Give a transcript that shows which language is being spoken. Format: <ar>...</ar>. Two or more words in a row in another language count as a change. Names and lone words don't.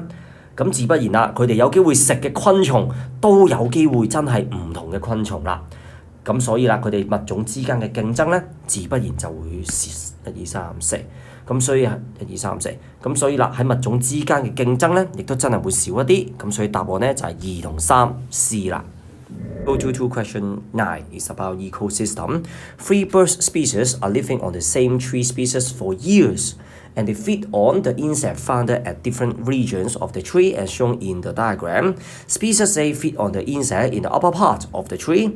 <yue>咁自不然啦，佢哋有機會食嘅昆蟲都有機會真係唔同嘅昆蟲啦。咁所以啦，佢哋物種之間嘅競爭咧，自不然就會1、2、3、4。咁所以1、2、3、4。咁所以啦，喺物種之間嘅競爭咧，亦都真係會少一啲。咁所以答案咧就係2同3 C 啦。</yue> <en>Go to question 9 is about ecosystem. 3 bird species are living on the same tree species for years, and they feed on the insect found at different regions of the tree as shown in the diagram. Species A feed on the insect in the upper part of the tree.</en>